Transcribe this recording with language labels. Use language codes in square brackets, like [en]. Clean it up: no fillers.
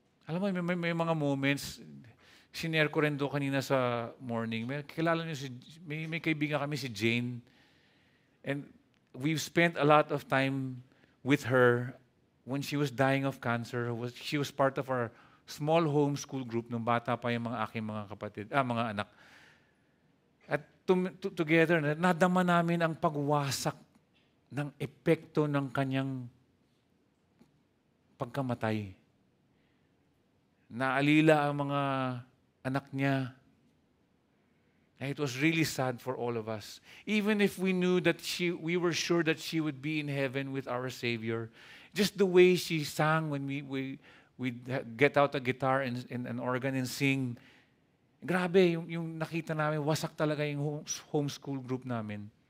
[tl] Alam mo, may mga moments, sinare ko rin doon kanina sa morning. Kilala niyo may kaibigan kami si Jane. [en] And we've spent a lot of time with her when she was dying of cancer. She was part of our small homeschool group [tl] nung bata pa yung aking mga kapatid, mga anak. At together, nadama namin ang pagwasak ng epekto ng kanyang pagkamatay. Naalila ang mga anak niya. [en] And it was really sad for all of us. Even if we knew that we were sure that she would be in heaven with our Savior, just the way she sang when we get out a guitar and an organ and sing, [tl] grabe, yung nakita namin, wasak talaga yung homeschool group namin.